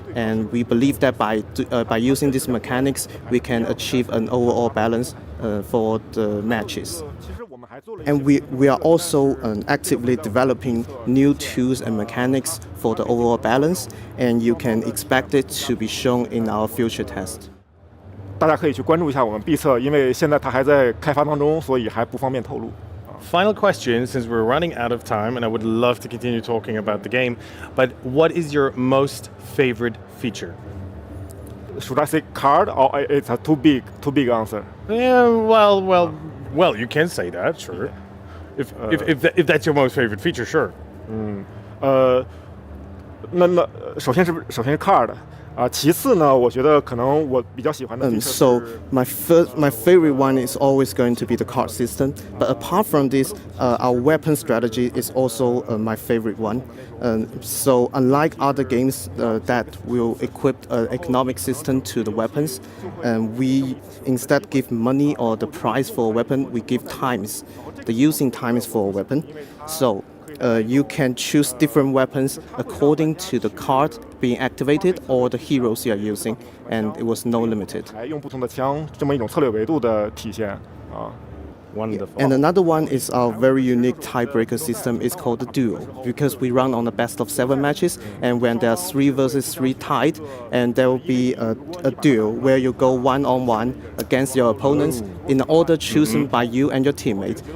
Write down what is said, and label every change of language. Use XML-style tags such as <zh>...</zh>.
<en>And we believe that by using these mechanics, we can achieve an overall balance for the matches. And we are also actively developing new tools and mechanics for the overall balance, and you can expect it to be shown in our future test.</en> <zh>大家可以去关注一下我们 B 测，因为现在它还在开发当中，所以还不方便透露。</zh> <en>Final question, since we're running out of time, and I would love to continue talking about the game, but what is your most favorite feature? Should I say card, or it's a too big answer? Yeah, well, you can say that, sure. If that's your most favorite feature, sure.</en> <zh>那首先是 card。其次呢，我觉得可能我比较喜欢的</zh> <en>So my favorite one is always going to be the card system. But apart from this, our weapon strategy is also my favorite one. So unlike other games that will equip an economic system to the weapons, we instead give money or the price for a weapon. We give times, the using times for a weapon. So you can choose different weapons according to the card being activated or the heroes you are using, and it was no limited.</en> <zh>用不同的枪，这么一种策略维度的体现啊。</zh> <en>Wonderful. And another one is our very unique tiebreaker system. It's called the duel, because we run on a best of 7 matches, and when there are 3 versus 3 tied, and there will be a duel where you go 1-on-1 against your opponents in order chosen by you and your teammate.</en>